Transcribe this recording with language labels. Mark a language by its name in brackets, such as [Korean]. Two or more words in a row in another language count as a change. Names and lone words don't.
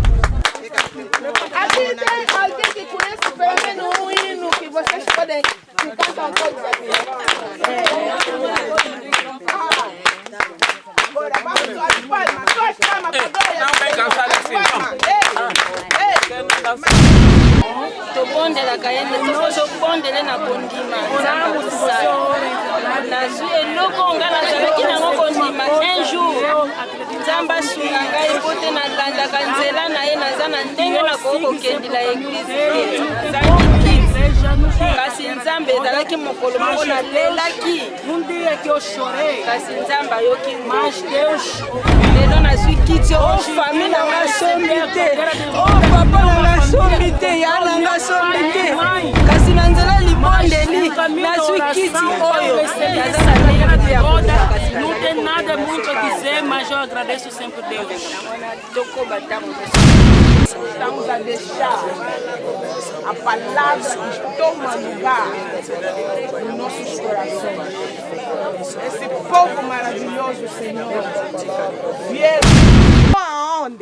[Portuguese] Aqui tem alguém que conhece pelo menos um hino que vocês podem cantar todos aqui. Agora vamos às palmas, duas palmas para dois. Não vem cansar assim. [Lingala] Tobondela kayende tokozo bondele na kondima nzamba kusala nazwi eloko nga nazalaki nango kondima [French] un jour [Lingala] nzamba sunga ngai po te nalandaka nzela na ye naza na ndenge nakoki kokendela eglize te kasi nzambe ezalaki mokolo moko nalelaki kasi nzambe ayoki lelo nazwi kiti o fami nanga sombi te o papa nanga sombi te ya nanga sombi te kasi na nzela libondeli nazwi kiti oyo [Portuguese] não tem nada muito a dizer, mas eu agradeço sempre Deus. Estamos a deixar a palavra que toma lugar nos nossos corações. Esse povo maravilhoso, Senhor, vieram aonde?